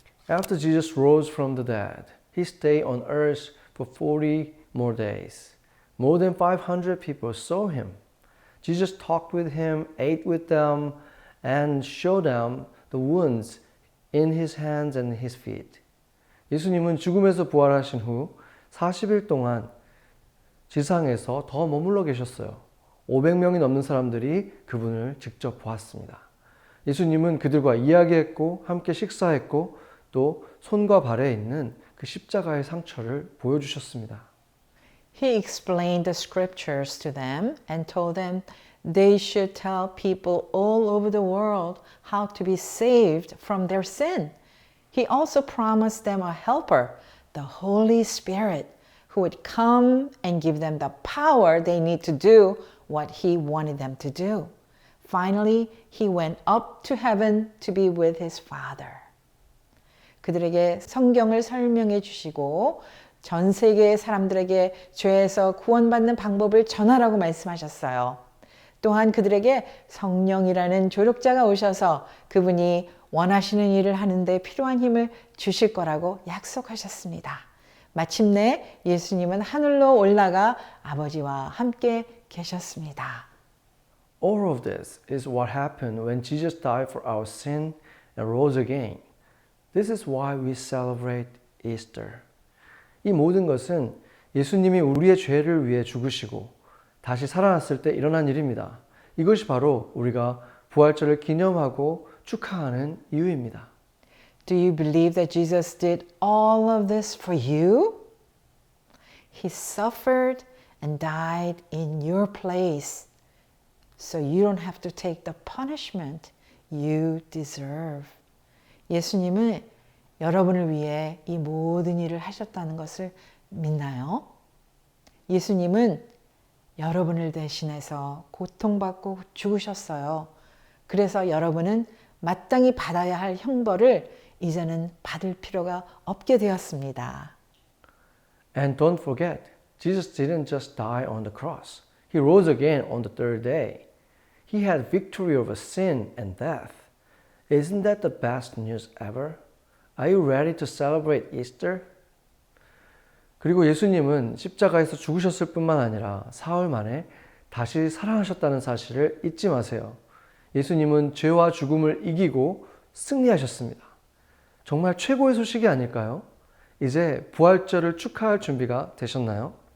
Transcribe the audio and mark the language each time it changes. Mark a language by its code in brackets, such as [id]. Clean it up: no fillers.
[en] After Jesus rose from the dead, he stayed on earth for 40 more days. More than 500 people saw him. Jesus talked with him, ate with them, and showed them the wounds in his hands and his feet. [ko] 예수님은 죽음에서 부활하신 후 40일 동안 지상에서 더 머물러 계셨어요. 500명이 넘는 사람들이 그분을 직접 보았습니다. 예수님은 그들과 이야기했고 함께 식사했고 또 손과 발에 있는 그 십자가의 상처를 보여주셨습니다. [en] He explained the scriptures to them and told them they should tell people all over the world how to be saved from their sin. He also promised them a helper, the Holy Spirit, who would come and give them the power they need to do what he wanted them to do. Finally, he went up to heaven to be with his Father. [ko] 그들에게 성경을 설명해 주시고 전 세계의 사람들에게 죄에서 구원받는 방법을 전하라고 말씀하셨어요. 또한 그들에게 성령이라는 조력자가 오셔서 그분이 원하시는 일을 하는데 필요한 힘을 주실 거라고 약속하셨습니다. 마침내 예수님은 하늘로 올라가 아버지와 함께 계셨습니다. [en] All of this is what happened when Jesus died for our sin and rose again. This is why we celebrate Easter. [ko] 이 모든 것은 예수님이 우리의 죄를 위해 죽으시고 다시 살아났을 때 일어난 일입니다. 이것이 바로 우리가 부활절을 기념하고 축하하는 이유입니다. [en] Do you believe that Jesus did all of this for you? He suffered and died in your place, so you don't have to take the punishment you deserve. [ko] 예수님은 여러분을 위해 이 모든 일을 하셨다는 것을 믿나요? 예수님은 여러분을 대신해서 고통받고 죽으셨어요. 그래서 여러분은 마땅히 받아야 할 형벌을 이제는 받을 필요가 없게 되었습니다. [en] And don't forget, Jesus didn't just die on the cross. He rose again on the third day. He had victory over sin and death. Isn't that the best news ever? Are you ready to celebrate Easter? [ko] 그리고 예수님은 십자가에서 죽으셨을 뿐만 아니라 사흘 만에 다시 살아나셨다는 사실을 잊지 마세요. 예수님은 죄와 죽음을 이기고 승리하셨습니다. 정말 최고의 소식이 아닐까요? 이제 부활절을 축하할 준비가 되셨나요?